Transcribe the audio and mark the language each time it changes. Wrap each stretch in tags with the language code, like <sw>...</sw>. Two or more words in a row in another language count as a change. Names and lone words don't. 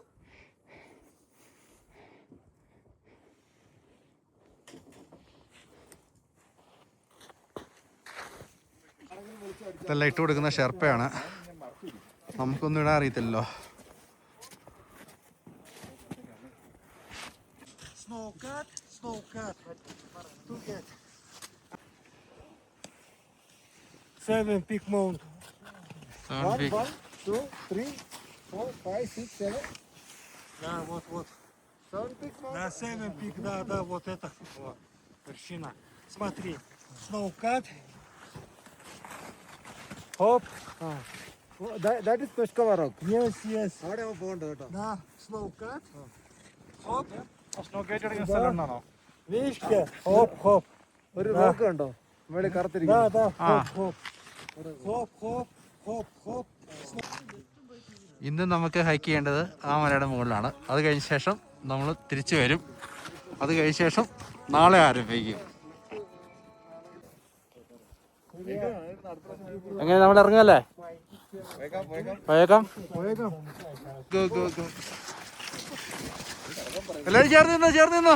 <ml>ഇതെല്ലാം ഇട്ട് കൊടുക്കുന്ന ഷെർപ്പയാണ്. നമുക്കൊന്നും ഇടാൻ അറിയത്തില്ലല്ലോ.</ml> <en>Seven peak mount. 1, 2, 3, 4, 5, 6, 7.</en> <ru>Да, вот.</ru> <en>7 peak mount. Да, seven peak,</en> <ru>да, вот это. Вот, вершина. Смотри, snowcat. Хоп.</ru> <en>That is Peshkava rock. Yes.</en> <ml>അവിടെയാണ് പോകേണ്ടത് കേട്ടോ.</ml> <ru>Да, snowcat. Хоп.</ru> <ml>സ്ഥലമാണോ?</ml> <ru>Видишь, хоп.</ru> <ml>ഒരു റോക്ക് കണ്ടോ മേളിൽ കറുത്തിരിക്കുന്നു.</ml> <ru>Да, хоп.</ru> <ml>ഇന്ന് നമുക്ക് ഹൈക്ക് ചെയ്യേണ്ടത് ആ മലയുടെ മുകളിലാണ്. അത് കഴിഞ്ഞ ശേഷം നമ്മൾ തിരിച്ചു വരും. അത് കഴിഞ്ഞ ശേഷം നാളെ ആരംഭിക്കും. എങ്ങനെ നമ്മൾ ഇറങ്ങല്ലേ? പോയേക്കാം. എല്ലാവരും ചേർന്ന് നിന്നോ.</ml>